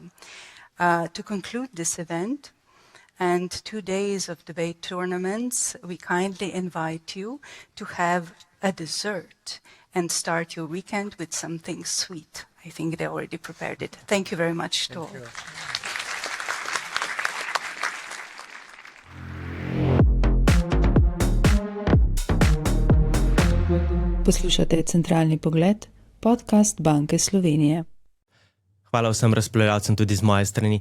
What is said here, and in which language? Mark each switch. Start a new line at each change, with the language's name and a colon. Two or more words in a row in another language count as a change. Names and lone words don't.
English: To conclude this event, and 2 days of debate tournaments, we kindly invite you to have a dessert and start your weekend with something sweet. I think they already prepared it. Thank you very much to all.
Slovenian: Poslušate Centralni pogled, podcast Banke Slovenije. Hvala vsem razpravljavcem tudi z moje strani.